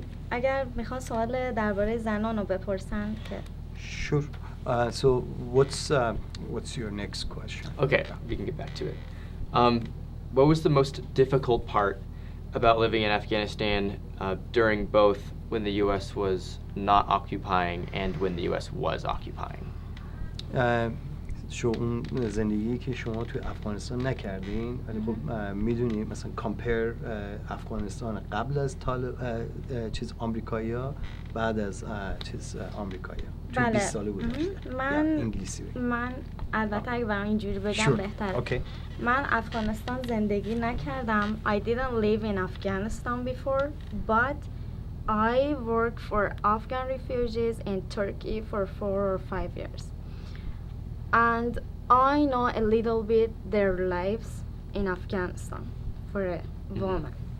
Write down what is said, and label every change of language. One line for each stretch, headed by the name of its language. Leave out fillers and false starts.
Persian: اگر میخوان سوال درباره زنان رو بپرسن که
English: Sure. So what's your next question? Okay, we can get back to it. What was the most difficult part about living in Afghanistan during both when the U.S. was not occupying and when the U.S. was occupying?
Persian: اون زندگی که شما توی افغانستان نکردین ولی خب میدونی مثلا کامپیر افغانستان قبل از چیز آمریکایی‌ها بعد از چیز آمریکایی‌ها تو 20 ساله گذشته. من البته اگه برام اینجوری بگم بهتره.
English: Okay.
Persian: من افغانستان زندگی نکردم.
English: I didn't live in Afghanistan before, but I worked for Afghan refugees in Turkey for 4 or 5 years. And I know a little bit their lives in Afghanistan for a woman.